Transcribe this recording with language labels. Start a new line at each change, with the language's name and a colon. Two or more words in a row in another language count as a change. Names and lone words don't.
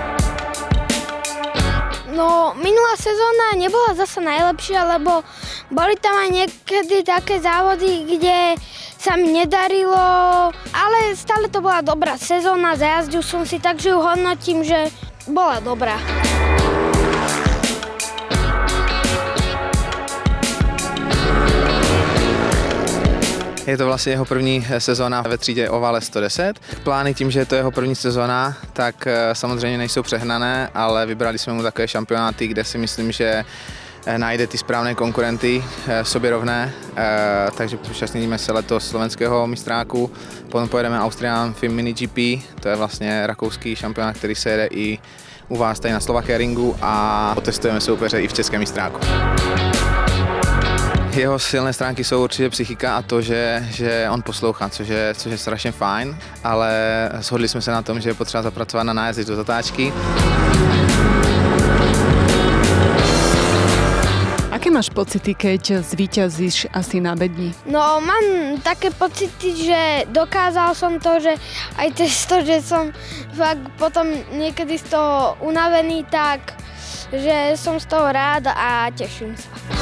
Slovak: No, minulá sezóna nebola zasa najlepšia, lebo boli tam aj niekedy také závody, kde sa mi nedarilo, ale stále to bola dobrá sezóna, zajazdil som si, takže ju hodnotím, že bola dobrá.
Czech: Je to vlastně jeho první sezóna ve třídě Ovale 110. Plány tím, že je to jeho první sezóna, tak samozřejmě nejsou přehnané, ale vybrali jsme mu takové šampionáty, kde si myslím, že najde ty správné konkurenty sobě rovné, takže zúčastníme se letos slovenského mistráku, potom pojedeme Austrian Film Mini GP, to je vlastně rakouský šampionát, který se jede i u vás tady na Slovakia Ringu a otestujeme soupeře i v českém mistráku. Jeho silné stránky jsou určitě psychika a to, že on poslouchá, což je strašně fajn, ale shodli jsme se na tom, že je potřeba zapracovat na nájezdy do zatáčky.
Slovak: Aké máš pocity, keď zvíťazíš asi na bedni? No, mám také pocity, že dokázal som to, že aj cez to, že som fakt potom niekedy z toho unavený, tak že som z toho rád a teším sa.